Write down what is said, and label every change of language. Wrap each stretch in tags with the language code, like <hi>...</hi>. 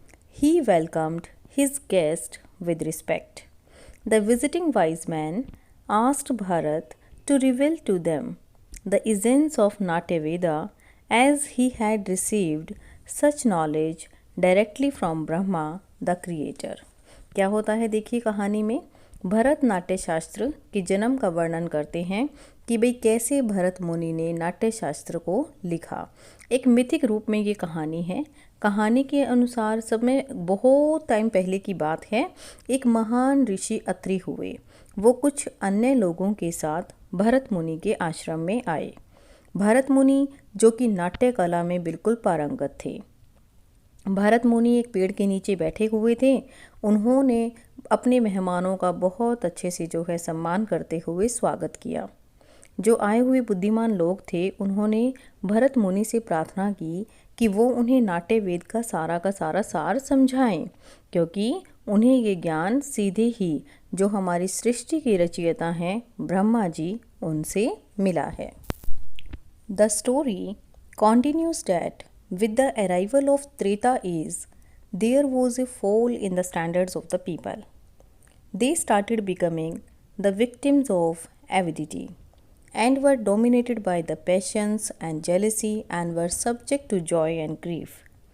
<en>He welcomed his guest with respect. The visiting wise man asked Bharat to reveal to them the essence of Natya Veda, as he had received such knowledge directly from Brahma the creator.</en> <hi>क्या होता है देखिए कहानी में, भरत नाट्य शास्त्र के जन्म का वर्णन करते हैं कि भाई कैसे भरत मुनि ने नाट्य शास्त्र को लिखा। एक मिथिक रूप में ये कहानी है। कहानी के अनुसार सब में बहुत टाइम पहले की बात है। एक महान ऋषि अत्रि हुए, वो कुछ अन्य लोगों के साथ भरत मुनि के आश्रम में आए। भरत मुनि जो कि नाट्य कला में बिल्कुल पारंगत थे। भरत मुनि एक पेड़ के नीचे बैठे हुए थे। उन्होंने अपने मेहमानों का बहुत अच्छे से जो है सम्मान करते हुए स्वागत किया। जो आए हुए बुद्धिमान लोग थे, उन्होंने भरत मुनि से प्रार्थना की कि वो उन्हें नाट्य वेद का सारा सार समझाएं, क्योंकि उन्हें ये ज्ञान सीधे ही जो हमारी सृष्टि की रचयिता हैं ब्रह्मा जी, उनसे मिला है।</hi> <en>The story continues that with the arrival of Treta age, there was a fall in the standards of the people. They started becoming the victims of avidity and were dominated by the passions and jealousy and were subject to joy and grief.</en>